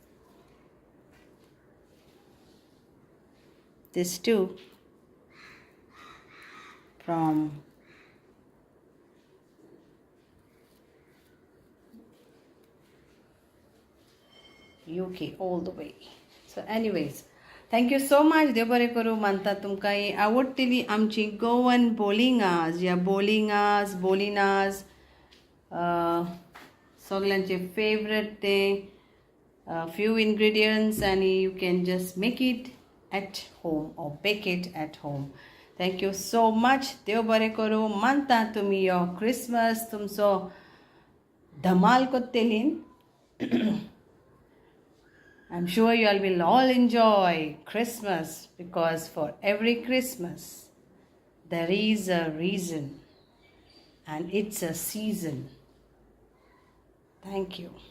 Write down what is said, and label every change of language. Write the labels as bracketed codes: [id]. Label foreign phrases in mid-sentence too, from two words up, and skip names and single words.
[en] This too from UK all the way. So anyways, thank you so much. [kok] देव बरें करूं. मानता तुमकां ही आवडटली आमची गोवन बोलिंगास या बोलिंगास बोलिनास सगळ्यांचे फेवरेट ते [en] few ingredients and you can just make it at home or bake it at home. Thank you so much. [kok] देव बरें करूं. मानता तुमी यो क्रिसमस तुमचो धमाल कोत्तेलीन. [en] I'm sure you all will all enjoy Christmas because for every Christmas there is a reason and it's a season. Thank you.